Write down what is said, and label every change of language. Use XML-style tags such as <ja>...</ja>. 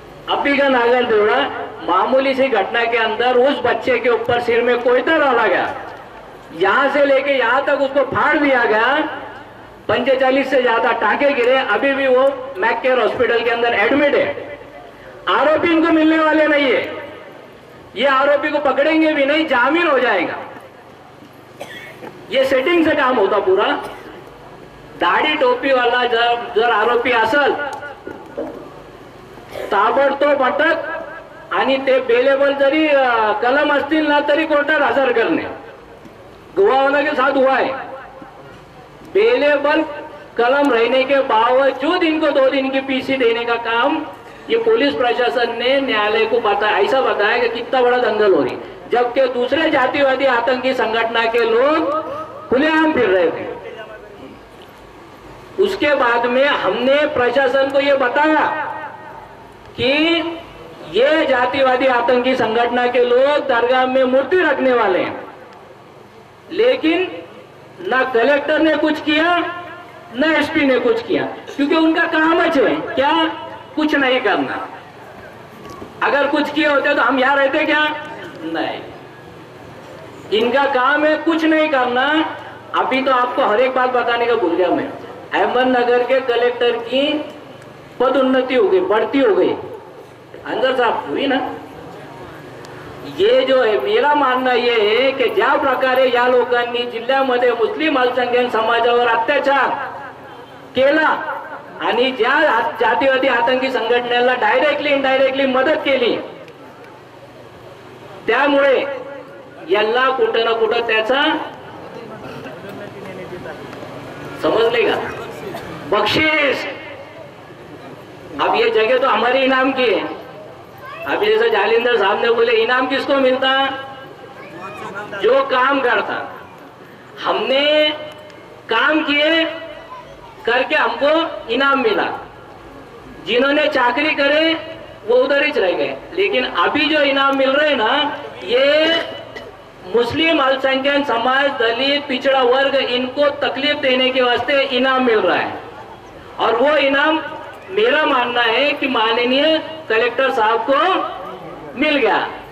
<hi>अभी का नागर देवड़ा, मामूली सी घटना के अंदर उस बच्चे के ऊपर सिर में कोयता डाला गया, यहां से लेके यहां तक उसको फाड़ दिया गया, 45 से ज्यादा टाके गिरे, अभी भी वो मैककेयर हॉस्पिटल के अंदर एडमिट है. आरोपी इनको मिलने वाले नहीं है, ये आरोपी को पकड़ेंगे भी नहीं, जामीन हो जाएगा. ये सेटिंग से काम होता पूरा.</hi> <mr>दाढी टोपी वाला जर आरोपी असल, ताबडतोब अटक आणि ते बेलेबल जरी कलम असतील ना तरी कोर्टात हजर करणे.</mr> <hi>गवाहों के साथ हुआ है. बेलेबल कलम रहने के बावजूद इनको 2 दिन की पीसी देने का काम ये पुलिस प्रशासन ने न्यायालय को ऐसा बताया कि कितना बड़ा दंगल हो रही, जबकि दूसरे जातिवादी आतंकी संगठन के लोग खुलेआम फिर रहे थे. उसके बाद में हमने प्रशासन को यह बताया कि ये जातिवादी आतंकी संगठन के लोग दरगाह में मूर्ति रखने वाले हैं, लेकिन ना कलेक्टर ने कुछ किया, ना एसपी ने कुछ किया, क्योंकि उनका काम है क्या, कुछ नहीं करना. अगर कुछ किए होते तो हम यहां रहते क्या? नहीं. इनका काम है कुछ नहीं करना. अभी तो आपको हर एक बात बताने का भूल गया मैं. अहमदनगर के कलेक्टर की पदोन्नति हो गई, बढ़ती हो गई, अंदर साहब हुई ना. ये जो है, मेरा मानना ये है की</hi> <mr>ज्या प्रकारे या लोकांनी जिल्ह्यामध्ये मुस्लिम अल्पसंख्याक समाजावर अत्याचार केला आणि ज्या जातीवादी आतंकी संघटनेला डायरेक्टली इनडायरेक्टली मदत केली, त्यामुळे यांना कुठं ना कुठं त्याचा</mr> <hi>समझ लेगा बख्शीश. अब ये जगह तो हमारे इनाम की है. अभी जैसे जालिंदर साहब ने बोले, इनाम किसको मिलता? जो काम करता. हमने काम किए करके हमको इनाम मिला. जिन्होंने चाकरी करे वो उधर ही रह गए. लेकिन अभी जो इनाम मिल रहे हैं ना, ये मुस्लिम अल्पसंख्यक समाज, दलित, पिछड़ा वर्ग, इनको तकलीफ देने के वास्ते इनाम मिल रहा है. और वो इनाम मेरा मानना है कि माननीय कलेक्टर साहब को मिल गया.</hi>